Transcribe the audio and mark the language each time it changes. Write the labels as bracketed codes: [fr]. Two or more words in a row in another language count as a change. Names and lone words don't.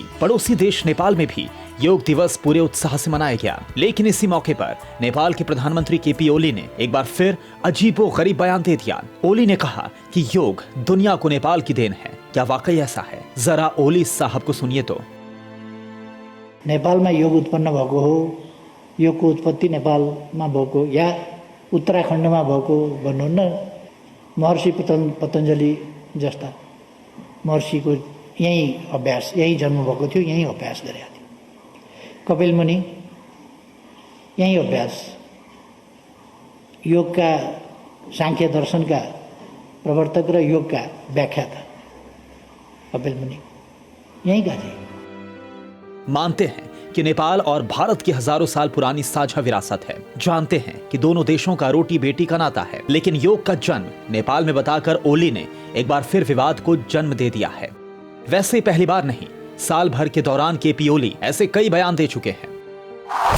[hi] पड़ोसी देश नेपाल में भी योग दिवस पूरे उत्साह से मनाया गया। लेकिन इसी मौके पर नेपाल के प्रधानमंत्री केपी ओली ने एक बार फिर अजीबोगरीब बयान दे दिया। ओली ने कहा कि योग दुनिया को नेपाल की देन है। क्या वाकई ऐसा है? जरा ओली साहब को सुनिए तो। [ne] नेपालमा योग उत्पन्न भएको हो, योगको उत्पत्ति नेपालमा भएको या उत्तराखण्डमा भएको भन्नुहुन्न। महर्षि पतञ्जलि जस्ता महर्षिको यहीँ अभ्यास, यहीँ जन्म भएको थियो, यहीँ अभ्यास गरेका थियो। कपिल मुनि यहीँ अभ्यास, योगका सांख्य दर्शनका प्रवर्तक र योगका व्याख्याता कपिल मुनि यहीँ का थे। [hi] मानते हैं कि नेपाल और भारत की हजारों साल पुरानी साझा विरासत है। जानते हैं कि दोनों देशों का रोटी बेटी का नाता है। लेकिन योग का जन्म नेपाल में बताकर ओली ने एक बार फिर विवाद को जन्म दे दिया है। वैसे पहली बार नहीं, साल भर के दौरान केपी ओली ऐसे कई बयान दे चुके हैं।